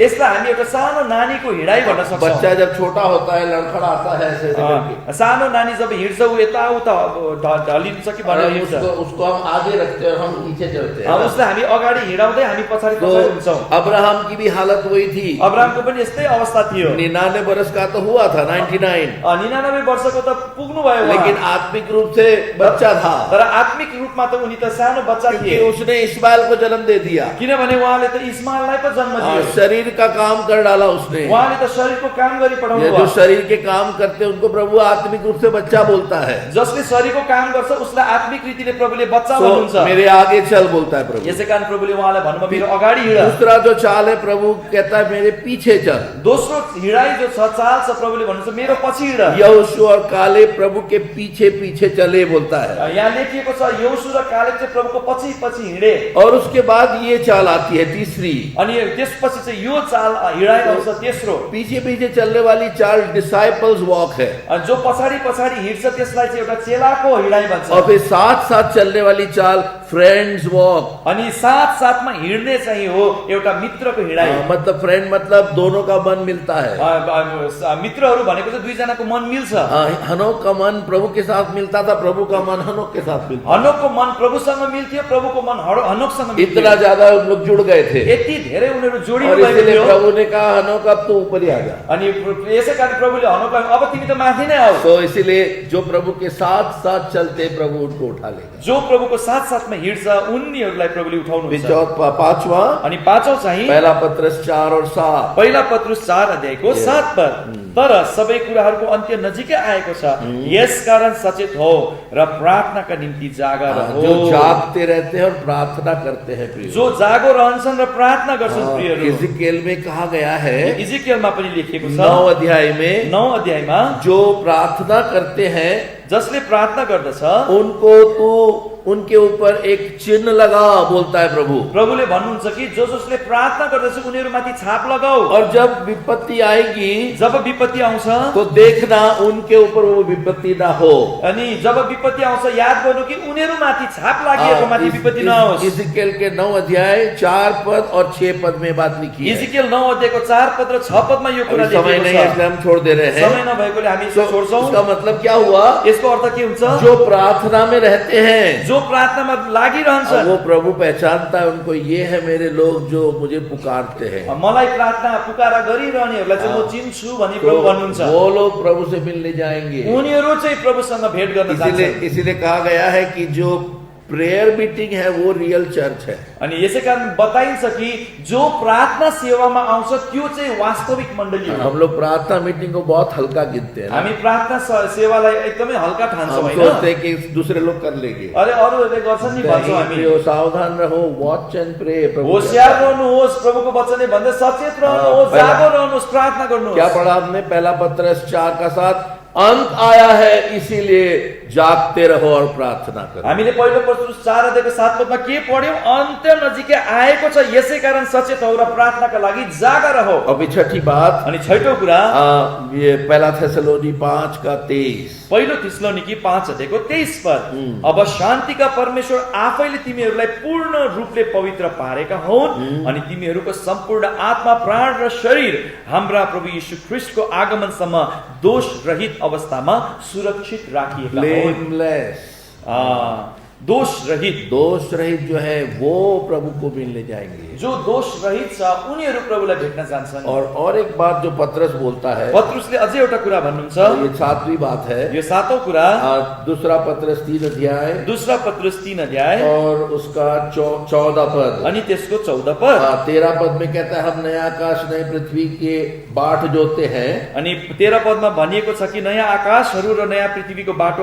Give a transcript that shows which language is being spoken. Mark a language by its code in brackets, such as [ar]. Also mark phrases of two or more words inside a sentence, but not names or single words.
[ne] यसलाई हामी एउटा सानो नानीको हिँडाइ भन्न सक्छौँ। [hi] बच्चा जब छोटा होता है लड़खड़ाता है ऐसे करके, [ne] सानो नानी जब हिँड्छ ऊ यताउता ढलिन्छ कि भनेर हिँड्छ। [hi] उसको हम आगे रखते हैं और हम पीछे चलते हैं। [ne] उसलाई हामी अगाडि हिँडाउँदै हामी पछाडि [hi] तो [ne] पछाडि हुन्छौँ। [hi] अब्राहम की भी हालत वही थी। [ne] अब्राहमको पनि यस्तै अवस्था थियो। [hi] 99 बरस का तो हुआ था, 99, [ne] 99 वर्षको त पुग्नु भयो उहाँ। [hi] लेकिन आत्मिक रूप से बच्चा था। [ne] तर आत्मिक रूपमा त उनी त सानो बच्चा [hi] क्योंकि [ne] थिए। [hi] उसने इस्माइल को जन्म दे दिया। [ne] किनभने उहाँले त इस्माइललाई पो जन्म दियो। [hi] शरीर का काम कर डाला उसने। [ne] उहाँले त शरीरको काम गरी पठाउनु [hi] ये [ne] भयो। [hi] जो शरीर के काम करते हैं उनको प्रभु आत्मिक रूप से बच्चा बोलता है। [ne] जसले शरीरको काम गर्छ उसलाई आत्मिक रीतिले प्रभुले बच्चा [hi] तो [ne] भन्नुहुन्छ। [hi] मेरे आगे चल बोलता है प्रभु। [ne] यसै कारण प्रभुले उहाँलाई भन्नुभयो मेरो अगाडि हिँड। [hi] दूसरा जो चाल है प्रभु कहता है मेरे पीछे चल। [ne] दोस्रो हिँडाइ जो छ चाल छ प्रभुले भन्नुहुन्छ मेरो पछि हिँड। [hi] यहोशू और काले प्रभु के पीछे पीछे चले बोलता है। [ne] यहाँ लेखिएको छ यहोशू र कालेब चाहिँ प्रभुको पछि पछि हिँडे। [hi] और उसके बाद ये चाल आती है तीसरी। [ne] अनि त्यसपछि चाहिँ यो चाल हिँडाइ आउँछ तेस्रो। [hi] पीछे पीछे चलने वाली चाल [en] disciples walk [hi] है। [ne] अनि जो पछाडि पछाडि हिँड्छ त्यसलाई चाहिँ एउटा चेलाको हिँडाइ भन्छ। [hi] और फिर साथ साथ चलने वाली चाल [en] friends walk. [ne] अनि साथ साथमा हिँड्ने चाहिँ हो एउटा मित्रको हिँडाइ। [hi] मतलब फ्रेंड मतलब दोनों का मन मिलता है। [ne] मित्रहरू भनेको चाहिँ दुईजनाको मन मिल्छ। [hi] हनोक का मन प्रभु के साथ मिलता था, प्रभु का मन हनोक के साथ मिलता। [ne] हनोकको मन प्रभुसँग मिल्थ्यो, प्रभुको मन हनोकसँग मिल्थ्यो। [hi] इतना ज्यादा उन लोग जुड़ गए थे। [ne] यति धेरै उनीहरू जोडिनु [hi] और [ne] भएको [hi] इसलिए [ne] थियो। [hi] प्रभु ने कहा हनोक अब तू ऊपर ही आ जा। [ne] अनि यसै कारण प्रभुले हनोकलाई अब तिमी त माथि नै आऊ। [hi] तो इसलिए जो प्रभु के साथ साथ चलते प्रभु उनको उठा लेगा। [ne] जो प्रभुको साथ साथमा हिँड्छ उनीहरूलाई प्रभुले उठाउनुहुन्छ। [hi] पांचवा [ne] अनि पाँचौं चाहिँ [hi] पहला पत्रस 4 और 7। [ne] पहिला पत्रुस 4 अध्यायको 7 पद। तर सबै कुराहरूको अन्त्य नजिकै आएको छ, यसकारण सचेत हो र प्रार्थनाका निम्ति जागा रहो। [hi] जो जागते रहते हैं और प्रार्थना करते हैं प्रिय। [ne] जो जागो रहन्छन् र प्रार्थना गर्छन् प्रियहरू। [hi] इज़िकिएल में कहा गया है, [ne] इजिकियलमा पनि लेखिएको छ [hi] 9 अध्याय में, [ne] 9 अध्यायमा [hi] जो प्रार्थना करते हैं [ne] जसले प्रार्थना गर्दछ [hi] उनको तू उनके ऊपर एक चिन्ह लगा बोलता है प्रभु। [ne] प्रभुले भन्नुहुन्छ कि जो जसले प्रार्थना गर्दछ उनीहरूमाथि छाप लगाऊ। [hi] और जब विपत्ति आएगी [ne] जब विपत्ति आउँछ [hi] तो देखना उनके ऊपर वो विपत्ति ना हो। [ne] अनि जब विपत्ति आउँछ याद गर्नु कि उनीहरूमाथि छाप लागेको माथि विपत्ति नहोस्। [hi] इज़िकिएल के 9 अध्याय 4 पद और 6 पद में बात लिखी है। [ne] इजिकियल 9 अध्यायको 4 पद र 6 पदमा यो कुरा [hi] समय [ne] लेखिएको [hi] नहीं [ne] छ। [hi] है इसलिए हम छोड़ दे रहे हैं। [ne] समय नभएकोले हामी यसो छोड्छौं। [hi] इसका मतलब क्या हुआ? [ne] यसको अर्थ के हुन्छ? [hi] जो प्रार्थना में रहते हैं, [ne] जो प्रार्थनामा लागिरहन्छ [hi] वो प्रभु पहचानता है उनको, ये है मेरे लोग जो मुझे पुकारते हैं। [ne] मलाई प्रार्थना पुकारा गरिरहनेहरूलाई चाहिँ म चिन्छु भनी प्रभु भन्नुहुन्छ। [hi] वो लोग प्रभु से मिलने जाएंगे। [ne] उनीहरू चाहिँ प्रभुसँग भेट गर्न जान्छन्। [hi] इसीलिए कहा गया है कि जो [en] prayer meeting [hi] है वो [en] real church [hi] है। [ne] अनि यसै कारण बताइन्छ कि जो प्रार्थना सेवामा आउँछ त्यो चाहिँ वास्तविक मण्डली हो। [hi] हम लोग प्रार्थना मीटिंग को बहुत हल्का गिनते हैं। [ne] हामी प्रार्थना सेवालाई एकदमै हल्का ठान्छौँ [hi] हम [ne] हैन। [hi] सोचते हैं कि दूसरे लोग कर लेंगे। [ne] अरे अरूहरूले गर्छन् नि भन्छौँ हामी। [hi] सावधान रहो, [en] watch and pray. [ne] होशियार रहनुहोस्, प्रभुको वचनले भन्दै सचेत रहनुहोस्, जागो रहनुहोस्, प्रार्थना गर्नुहोस्। [hi] क्या पढ़ा हमने? पहला पत्रस 4 का 7, अंत आया है इसीलिए जागते रहो और प्रार्थना करो। [ne] हामीले पहिलो पत्रुस 4 अध्यायको 7 पदमा के पढ्यौं? अन्त्य नजिकै आएको छ, यसै कारण सचेत हो र प्रार्थनाका लागि जागा रहो। [hi] अब छठी बात, [ne] अनि छैटौं कुरा [hi] ये पहला थेसलोनी 5 का 23। [ne] पहिलो थिस्सलुनीकी 5 अध्यायको 23 पद। अब शान्तिका परमेश्वर आफैले तिमीहरूलाई पूर्ण रूपले पवित्र पारेका हुन् अनि तिमीहरूको सम्पूर्ण आत्मा, प्राण र शरीर हाम्रा प्रभु यीशु ख्रीष्टको आगमनसम्म दोष रहित अवस्थामा सुरक्षित राखिएका हुन्। [hi] Blameless। दोष रहित, दोष रहित जो है वो प्रभु को मिलने जाएंगे। [ne] जो दोष रहित छ उनीहरू प्रभुलाई भेट्न जान्छन्। [hi] और एक बात जो पतरस बोलता है, [ne] पत्रुसले अझै एउटा कुरा भन्नुहुन्छ, [hi] ये 7वीं बात है, [ne] यो 7औं कुरा, [hi] दूसरा पतरस 3 अध्याय, [ne] दूसरा पत्रुस 3 अध्याय [hi] और उसका 14 पद, [ne] अनि त्यसको 14 पद। [hi] 13 पद में कहता है हम नया आकाश नई पृथ्वी के बाट जोते हैं। [ne] अनि 13 पदमा भनिएको छ कि नयाँ आकाशहरू र नयाँ पृथ्वीको बाटो